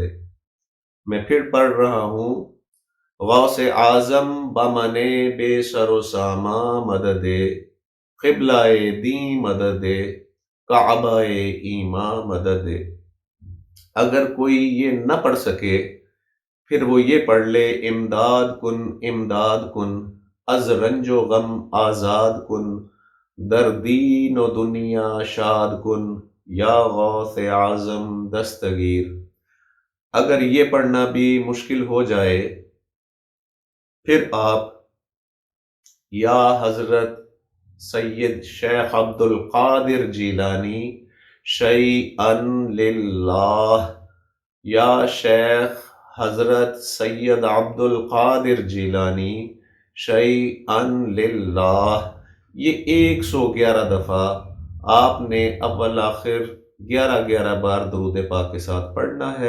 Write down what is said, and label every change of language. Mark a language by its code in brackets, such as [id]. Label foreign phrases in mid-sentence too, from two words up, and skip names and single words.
[ur] میں پھر پڑھ رہا ہوں، [fa] غوث اعظم بمن بے سر و ساما مدد، قبلہ دین مدد، کعبہ ایماں مدد۔ [ur] اگر کوئی یہ نہ پڑھ سکے پھر وہ یہ پڑھ لے، [fa] امداد کن از رنج و غم آزاد کن، در دین و دنیا شاد کن، یا غوث اعظم دستگیر۔ [ur] اگر یہ پڑھنا بھی مشکل ہو جائے پھر آپ یا حضرت سید شیخ عبد القادر جیلانی [ar] شیئن للہ، [ur] یا شیخ حضرت سید عبد القادر جیلانی [ar] شیئن للہ، [ur] یہ 111 دفعہ آپ نے اول آخر 11 بار درود پاک کے ساتھ پڑھنا ہے۔